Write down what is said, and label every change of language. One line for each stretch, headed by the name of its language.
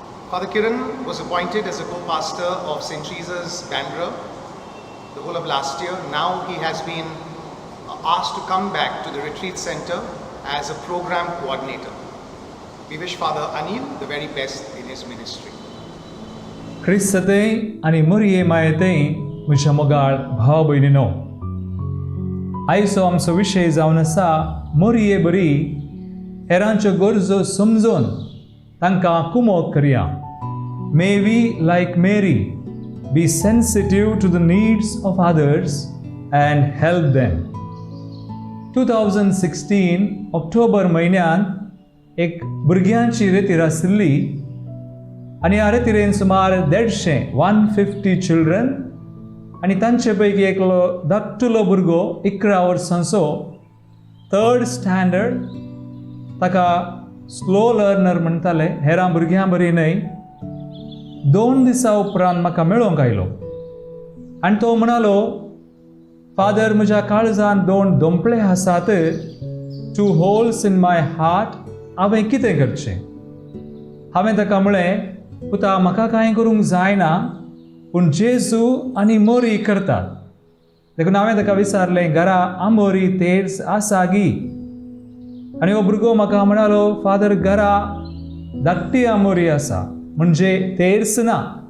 English: Father Kiran was appointed as a co-pastor of St. Jesus, Bandra, the whole of last year. Now he has been asked to come back to the retreat center as a program coordinator. We wish Father Anil the very best in his ministry.
Konkani: ख्रिस्ततें आनी मोरये मायेतें म्हज्या मोगाळ भाव भयणीनो, आयचो आमचो विशय जावन आसा मोरये बरी, हेरांच्यो गरजो समजून तांकां कुमोग करया.
English: May we, like Mary, be sensitive to the needs of others and help them.
Konkani: 2016 ऑक्टोबर म्हयन्यांत एक भुरग्यांची रेतीर आशिल्ली आनी ह्या रेतीरेन सुमार 150 चिल्ड्रन आनी तांचे पैकी एकलो धाकटुलो भुरगो 11 वर्सांचो, 3rd स्टँडर्ड, ताका स्लो लर्नर म्हणटाले, हेरां भुरग्यां बरी न्हय. 2 दिसां उपरांत म्हाका मेळोंक आयलो आनी तो म्हणलो, फादर, म्हज्या काळजांत 2 दोंपळे आसात,
English: 2 holes in my heart,
Konkani: हांवें कितें करचें? हांवें ताका म्हळें, पुता, म्हाका कांय करूंक जायना, पूण जेजू आनी मोरी करतात. देखून हांवें ताका विचारलें, घरा आंबोरी तेर्स आसा गी? आनी हो भुरगो म्हाका म्हणलो, फादर, घरा धाकटी आंबोरी आसा, म्हणजे तेर्स ना.